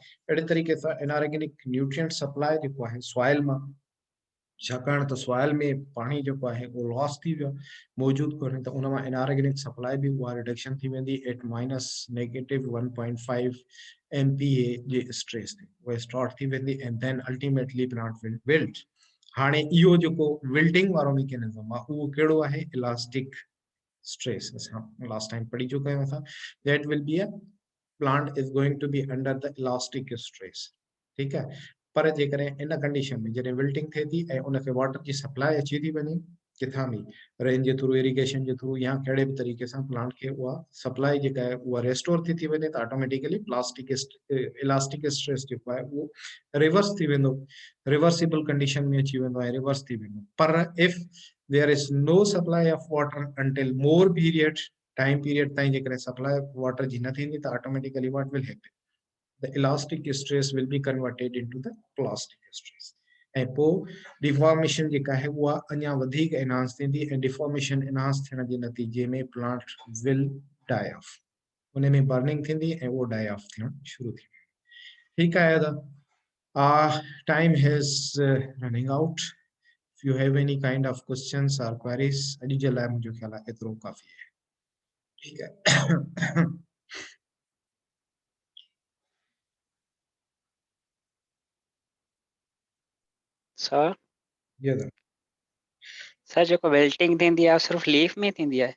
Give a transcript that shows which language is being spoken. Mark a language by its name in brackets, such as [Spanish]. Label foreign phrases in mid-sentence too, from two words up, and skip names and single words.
[Sindhi] अहिड़े तरीक़े सां [English] inorganic nutrient supply [Sindhi] जेको आहे सॉइल मां, छाकाणि त सॉइल में पाणी जेको आहे उहो लॉस थी वियो, मौजूदु कोन्हे, त उन मां [English] inorganic supply [Sindhi] बि उहा रिडक्शन थी वेंदी एट -1.5 MPa जे स्ट्रेस ते उहा स्टार्ट थी वेंदी, [English] and then ultimately plant will wilt. [Sindhi] हाणे इहो जेको विल्टिंग वारो मैकेनिज्म आहे उहो कहिड़ो आहे, [English] elastic stress, [Sindhi] असां [English] last time [Sindhi] पढ़ी चुका आहियूं असां, [English] that will be a plant is going to be under the elastic stress, [Sindhi] ठीकु आहे। पर जेकॾहिं इन कंडीशन में जॾहिं विल्टिंग थिए थी ऐं उनखे वाटर जी सप्लाई अची थी वञे किथां बि, रेन जे थ्रू, इरिगेशन जे थ्रू, या कहिड़े बि तरीक़े सां प्लांट खे उहा सप्लाई जेका आहे उहा रेस्टोर थी वञे, त ऑटोमेटिकली [English] plastic elastic stress [Sindhi] जेको आहे उहो रिवर्स थी वेंदो, [English] reversible condition [Sindhi] में अची वेंदो ऐं रिवर्स थी वेंदो। [English] पर if there is no supply of water until more period, time period [Sindhi] ताईं जेकॾहिं सप्लाई वाटर जी न थींदी त [English] automatically what will happen, the elastic stress will be converted into the plastic stress, [Sindhi] ऐं पोइ डिफॉर्मेशन जेका आहे उहा अञा वधीक एनहांस थींदी, ऐं डिफॉर्मेशन एनहांस थियण जे नतीजे में [English] plant will die off, [Sindhi] उन में बर्निंग थींदी ऐं उहो [English] die off [Sindhi] थियण शुरू थी वेंदी, ठीकु आहे। [English] त time has running out, if you have any kind of questions or queries, [Sindhi] अॼु जे लाइ मुंहिंजो ख़्याल आहे एतिरो काफ़ी आहे, ठीकु आहे। सर सर जेको वेल्टिंग थींदी आहे सिर्फ़ लीफ में थींदी आहे?